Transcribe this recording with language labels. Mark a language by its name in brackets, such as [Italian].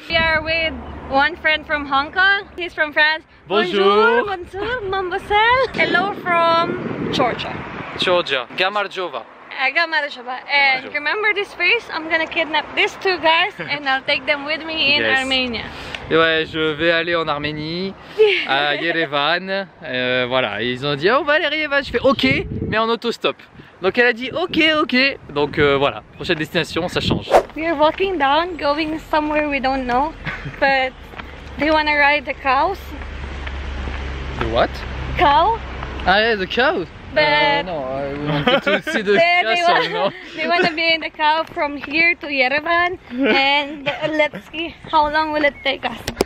[English] We are with one friend from Hong Kong. He's from France. [French] Bonjour. Bonjour, [English] Mambasel. Hello from Georgia. Georgia, Gamarjova. Gamarjava. And remember this face? I'm gonna kidnap these two guys and I'll take them with me in Yes. Armenia. [French] Et ouais, je vais aller en Arménie, à Yerevan. Voilà, et ils ont dit oh, on va aller à Yerevan. Je fais ok, mais en autostop. Donc elle a dit ok, ok. Donc voilà, prochaine destination, ça change. [English] We are walking down, going somewhere we don't know. But do you wanna ride the cows? The what? Cow? Ah yeah, the cow. But No, we wanted to see the castle, no? they wanna be in the cow from here to Yerevan. And let's see how long will it take us.